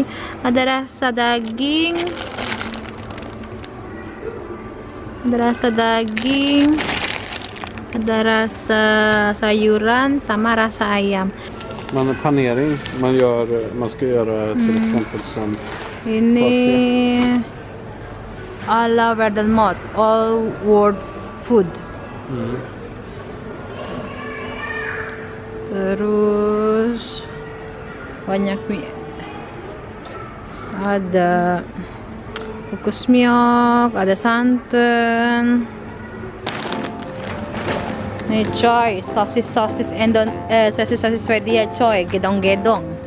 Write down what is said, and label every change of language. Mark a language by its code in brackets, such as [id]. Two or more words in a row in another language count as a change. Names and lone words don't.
[id] Ada rasa daging. Ada rasa sayuran sama rasa ayam. [sv] Panering, man ska göra till exempel som Ini alla världens mat, [en] all world food. [id] Terus banyak mie. Ada kukus miok, ada santan. Nih coy, sosis Swedia coy, gedong-gedong.